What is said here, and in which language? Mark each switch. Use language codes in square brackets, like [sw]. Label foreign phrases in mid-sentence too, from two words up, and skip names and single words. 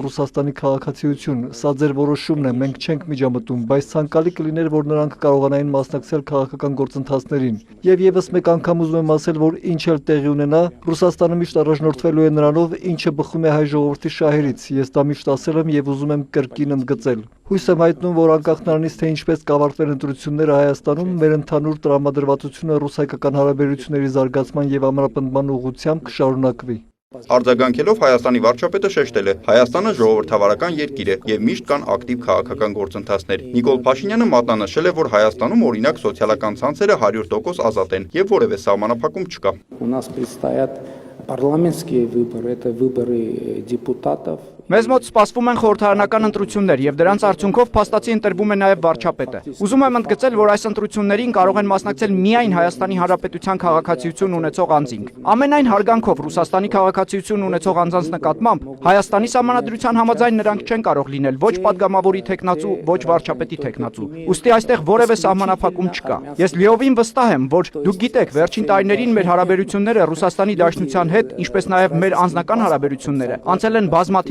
[hy] Ռուսաստանի քաղաքացիություն։ Սա ձեր որոշումն է, մենք չենք միջամտում, բայց ցանկալի կլիներ, որ նրանք կարողանային մասնակցել քաղաքական գործընթացներին։ Եվ եւս մեկ անգամ ուզում եմ ասել, որ ինչ էլ տեղի ունենա, Ռուսաստանը միշտ առաջնորդվելու է նրանով, ինչը բխում է հայ ժողովրդի շահերից։ Ես դա միշտ ասել եմ եւ ուզում եմ կրկին ընդգծել։ Հույս եմ հայտնում, որ անկախ նրանից, թե ինչպես կավարտվեն ընտրությունները Հայաստանում, մեր ընդհանուր տրամադրվածությունը ռուս-հայկական հարաբերությունների զարգացման եւ ամրապնդման ուղղությամբ կշարունակվի։ Արձագանքելով Հայաստանի վարչապետը շեշտել է. Հայաստանը ժողովրդավարական երկիր է եւ միշտ կան ակտիվ քաղաքական գործընթացներ։ Նիկոլ Փաշինյանը մատնանշել է, որ Հայաստանում օրինակ սոցիալական ցանցերը 100% ազատ են եւ որևէ սահմանափակում չկա։ [ru] У нас предстоят парламентские выборы, это выборы депутатов. [hy] Մեզ մոտ սպասվում են խորհրդարանական ընտրություններ եւ դրանց արդյունքով փաստացի ընտրվում է նաեւ վարչապետը։ Ուզում եմ ընդգծել, որ այս ընտրություններին կարող են մասնակցել միայն Հայաստանի Հանրապետության քաղաքացիություն ունեցող անձինք։ Ամենայն հարգանքով Ռուսաստանի քաղաքացիություն ունեցող անձանց նկատմամբ Հայաստանի Սահմանադրության համաձայն նրանք չեն կարող լինել ոչ падգամավորի թեկնածու, ոչ վարչապետի թեկնածու։ Ուստի այստեղ որևէ սահմանափակում չկա։ Ես լիովին վստահ եմ, որ դուք գիտեք, վերջին տարիներին մեր հարաբերությունները Ռուսաստանի Դաշնության հետ, ինչպես նաեւ մեր անձնական հարաբերությունները, անցել են բազմաթիվ